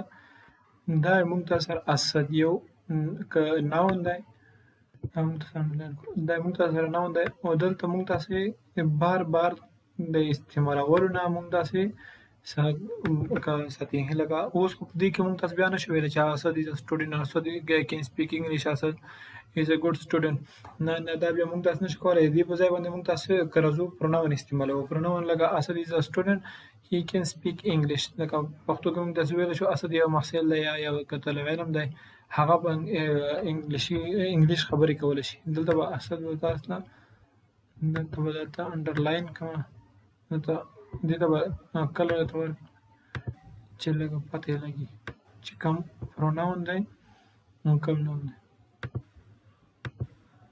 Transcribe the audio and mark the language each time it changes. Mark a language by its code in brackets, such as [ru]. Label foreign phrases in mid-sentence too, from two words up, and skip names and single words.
[ps] دا موږ تاسو سره اسد یو noun دی. دا موږ تاسو سره noun دی او دلته موږ تاسې بار بار د استعمالولو نه موږ داسې ساتي. لکه اوس خو په دې کې موږ تاسو بیا نشو ویلی چې [en] Asad is a student, Asad can speak English, Asad is a good student. [ps] نه دا بیا موږ تاسو نشو کولی. دې په ځای باندې موږ تاسو که راځو pronoun استعمالوو. [en] pronoun لکه Asad is a student, he can speak English. [ps] لکه پښتو کې موږ تاسو ویلی شو Asad یو محصل دی یا یو طالب علم دی. هغه به انګلیش خبرې کولی شي. دلته به Asad به تاسو نه دلته به درته انډرلاین کړم. دلته دې ته به کله راته ورکړم چې لږه پته یې لګي چې کوم pronoun دی او کوم noun دی.